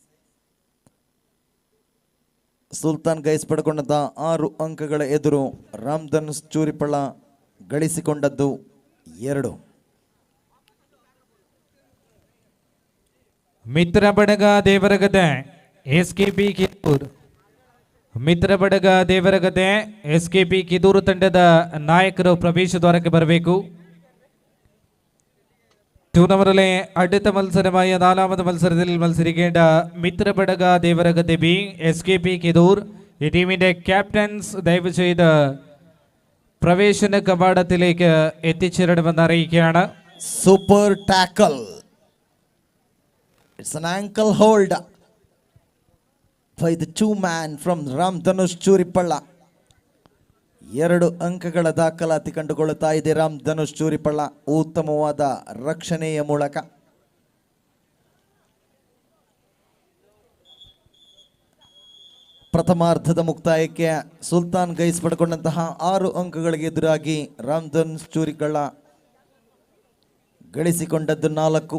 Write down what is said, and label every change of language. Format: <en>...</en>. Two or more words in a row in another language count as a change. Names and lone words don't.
<kn>ಸುಲ್ತಾನ್ ಗೈಸ್ ಪಡ್ಕೊಂಡಂತಹ 6 ಅಂಕಗಳ ಎದುರು ಧನುಷ್ ಚೂರಿಪಳ್ಳ ಗಳಿಸಿಕೊಂಡದ್ದು 2. ಮಿತ್ರ ಬಡಗ ದೇವರಗದೆ SKP ಕಿದೂರ್. ಮಿತ್ರ ಬಡಗ ದೇವರಗದೆ SKP ಕಿದೂರು ತಂಡದ ನಾಯಕರು ಪ್ರವೇಶ ದ್ವಾರಕ್ಕೆ ಬರಬೇಕು.</kn> <ml>ടൂർണമെന്റിലെ അടുത്ത മത്സരമായ 4ാമത് മത്സരത്തിൽ മത്സരിക്കേണ്ട മിത്ര ബടക ദേവരഗദ്ദെ ബി SKP കിദൂർ ഈ ടീമിന്റെ ക്യാപ്റ്റൻസ് ദയവ് ചെയ്ത് പ്രവേശന കവാടത്തിലേക്ക് എത്തിച്ചേരണമെന്ന് അറിയിക്കുകയാണ്.</ml> <en>super tackle, ഇറ്റ്സ് an ankle hold by the 2 man from ಧನುಷ್ ಚೂರಿಪಳ್ಳ.</en> <kn>2 ಅಂಕಗಳ ದಾಖಲಾತಿ ಕಂಡುಕೊಳ್ಳುತ್ತಾ ಇದೆ ಧನುಷ್ ಚೂರಿಪಳ್ಳ ಉತ್ತಮವಾದ ರಕ್ಷಣೆಯ ಮೂಲಕ. ಪ್ರಥಮಾರ್ಧದ ಮುಕ್ತಾಯಕ್ಕೆ ಸುಲ್ತಾನ್ ಗೈಸ್ ಪಡ್ಕೊಂಡಂತಹ 6 ಅಂಕಗಳಿಗೆ ಎದುರಾಗಿ ಧನುಷ್ ಚೂರಿಪಳ್ಳ ಗಳಿಸಿಕೊಂಡದ್ದು 4.</kn>